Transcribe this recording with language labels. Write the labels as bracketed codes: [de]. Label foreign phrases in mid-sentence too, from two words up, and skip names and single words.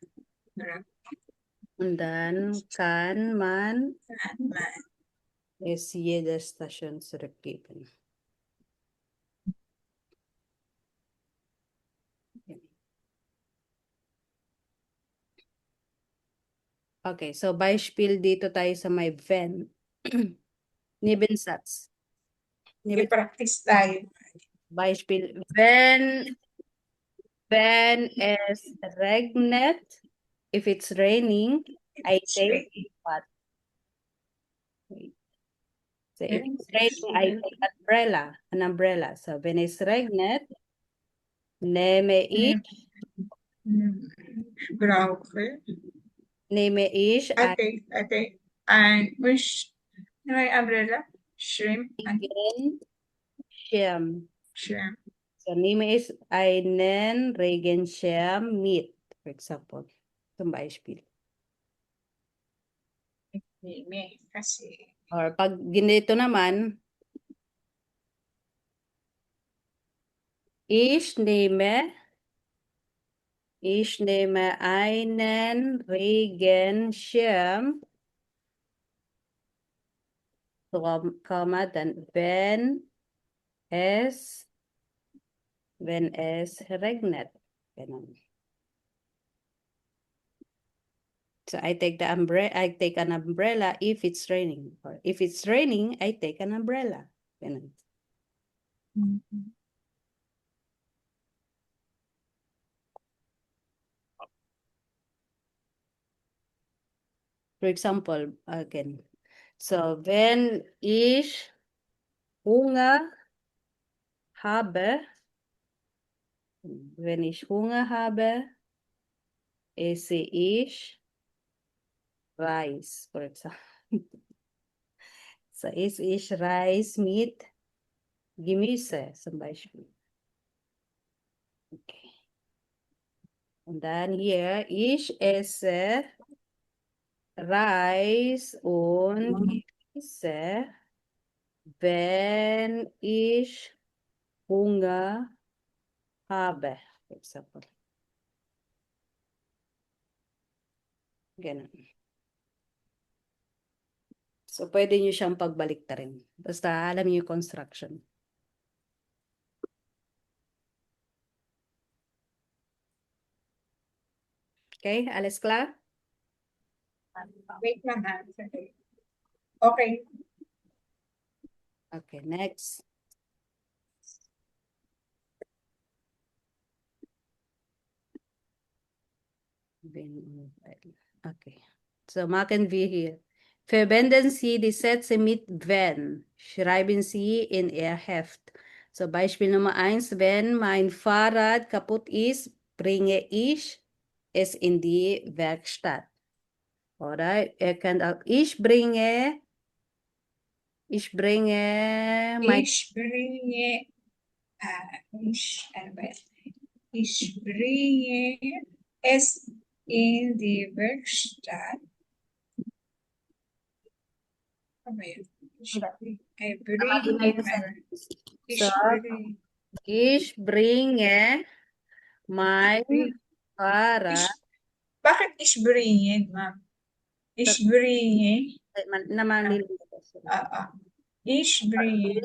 [de] Und dann kann man man, es jede Station zurückgeben. [tl] Okay, so Beispiel dito tayo sa may wenn. [de] Nebensatz. [tl] i-practice tayo. [de] Beispiel, wenn es regnet, [en] if it's raining, I take what? Wait. So if it's raining, I take an umbrella. So when it's [de] regnet, nehme ich Brauche, ein [en] ate, and which, may umbrella, shrimp, and [de] Schirm. [en] shrimp. [de] So nehme ich einen Regenschirm mit, [en] for example. [de] Zum Beispiel. [tl] May, kasi, Or pag ganito naman, [de] ich nehme einen Regenschirm, Komma, dann wenn es regnet. [tl] Ganun. [en] So I take an umbrella if it's raining. Or if it's raining, I take an umbrella. Ganun. For example, again. [de] So wenn ich Hunger habe, esse ich Reis, [en] for example. [de] So esse ich Reis mit Gemüse zum Beispiel. Okay. Und dann hier, ich esse Reis und Gemüse, wenn ich Hunger habe, [en] for example. [tl] Ganun. So, pwede nyo siyang pagbaliktarin. Basta alam niyo yung construction. [de] Okay, alles klar? [tl] wait lang ha. Okay. Okay, next. Okay. [de] So machen wir hier. Verwenden Sie die Sätze mit wenn. Schreiben Sie in Ihr Heft. So Beispiel Nummer 1, wenn mein Fahrrad kaputt ist, bringe ich es in die Werkstatt. Oder ihr könnt auch, ich bringe mein, Ich bringe, [tl] ano ba yan? [de] Ich bringe es in die Werkstatt. [tl] Ano ba yan? [en] I bring, [de] ich So, bring, ich bringe mein ich, Fahrrad. bakit ich bringe, ma'am? Ich bringe, ich bringe